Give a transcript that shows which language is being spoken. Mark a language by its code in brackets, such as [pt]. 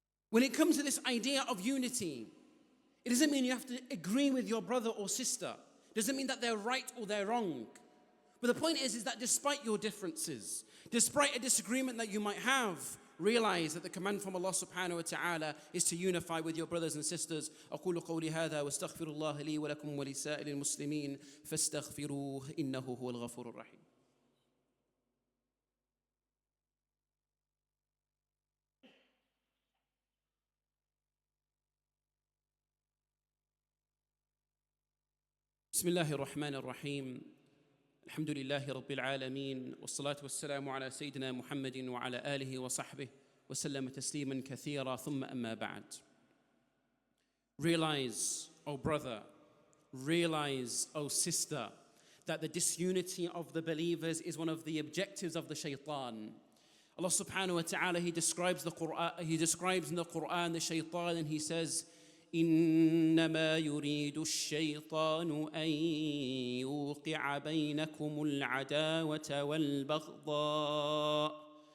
[en] When it comes to this idea of unity, it doesn't mean you have to agree with your brother or sister. It doesn't mean that they're right or they're wrong. But the point is that despite your differences, despite a disagreement that you might have, realize that the command from Allah subhanahu wa ta'ala is to unify with your brothers and sisters. [ar] أقول قولي هذا واستغفر الله لي ولكم ولسائر المسلمين فاستغفروه إنه هو الغفور الرحيم. بسم الله الرحمن الرحيم. الحمد لله رب العالمين والصلاة والسلام على سيدنا محمد وعلى آله وصحبه وسلم تسليما كثيرا ثم أما بعد. [en] Realize, O brother, realize, O sister, that the disunity of the believers is one of the objectives of the shaitan. Allah subhanahu wa ta'ala, He describes in the Quran the shaitan, and He says, [ar] إنما يريد الشيطان أن يوقع بينكم العداوة والبغضاء.